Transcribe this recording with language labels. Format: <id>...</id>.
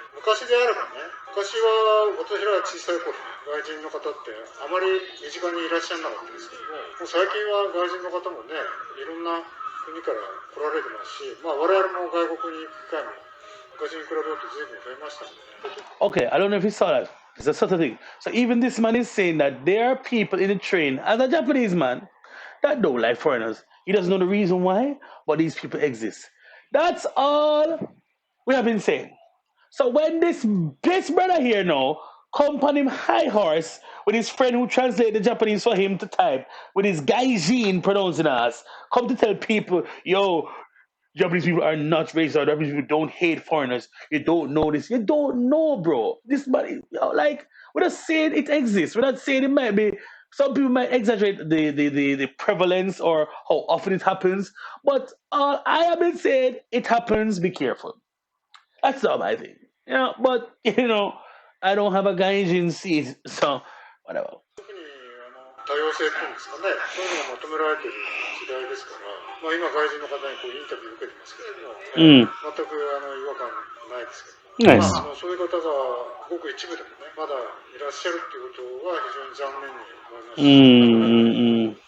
<ja>昔であればね、昔は私ら小さい頃、外人の方ってあまり身近にいらっしゃらなかったですけども、もう最近は外人の方もね、いろんな国から来られてますし、我々も外国に行く機会も昔に比べると随分増えましたんでね。</ja> <en>Okay, I don't know if you saw that. It's a sort of thing. So even this man is saying that there are people in the train, as a Japanese man, that don't like foreigners. He doesn't know the reason why, but these people exist. That's all we have been saying. So when this brother here now come on him high horse with his friend who translate the Japanese for him to type, with his Gaijin pronouncing us, come to tell people, yo, Japanese people are not racist, or Japanese people don't hate foreigners. You don't know this. You don't know, bro. This money, like, we're not saying it exists. We're not saying it might be. Some people might exaggerate the prevalence or how often it happens. But all I have been saying, it happens. Be careful. That's all I think. But I don't have a Gaijin seat, so whatever.</en> <ja>多様性っていうんですかね、そういうのが求められている時代ですから、今外人の方にインタビュー受けてますけども、全く違和感ないですけども、</ja> <en>Nice.</en> <ja>そういう方がごく一部でもね、まだいらっしゃるっていうことは非常に残念に思います。</ja>